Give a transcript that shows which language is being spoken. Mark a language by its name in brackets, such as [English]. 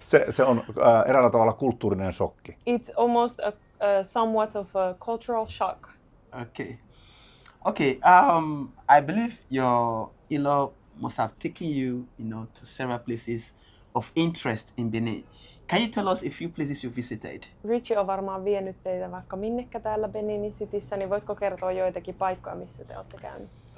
[Finnish] se on eräällä tavalla kulttuurinen shokki. [English] It's almost somewhat of a cultural shock. Okay. I believe your in-law must have taken you, to several places of interest in Benin. Can you tell us a few places you visited? [Finnish] Richie on varmaan vienyt teitä vaikka minnekä täällä Beninin Cityssä, niin voitko kertoa joitakin paikkoja, missä te olette käyneet?